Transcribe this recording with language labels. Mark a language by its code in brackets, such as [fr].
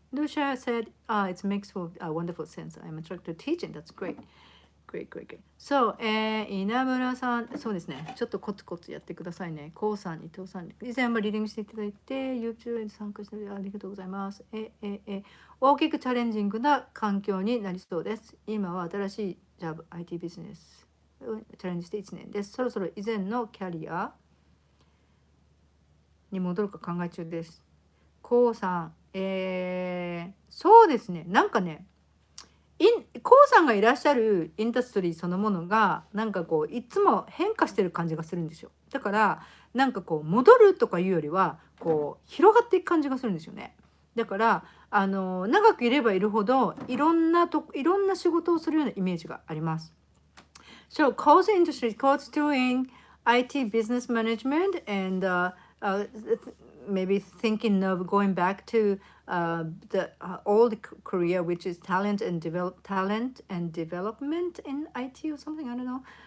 [en] Lucia said, it makes for a wonderful sense. I'm attracted to teaching. That's great. Great. [ja] そう、稲村さん、そうですね。ちょっとコツコツやってくださいね。こうさん、伊藤さん、以前もリーディングしていただいて、YouTube に参加してありがとうございます。大きくチャレンジングな環境になりそうです。今は新しいジャブ、IT ビジネスをチャレンジして1年です。そろそろ以前のキャリアに戻るか考え中です。こうさん、そうですね。なんかね、コウさんがいらっしゃるインダストリーそのものがなんかこういつも変化してる感じがするんですよ。だからなんかこう戻るとかいうよりはこう広がっていく感じがするんですよね。だから長くいればいるほどいろんな仕事をするようなイメージがあります。 [en] So Cole's industry, Cole's doing IT business management and maybe thinking of going back to the old career, which is talent and development in IT or something. I don't know.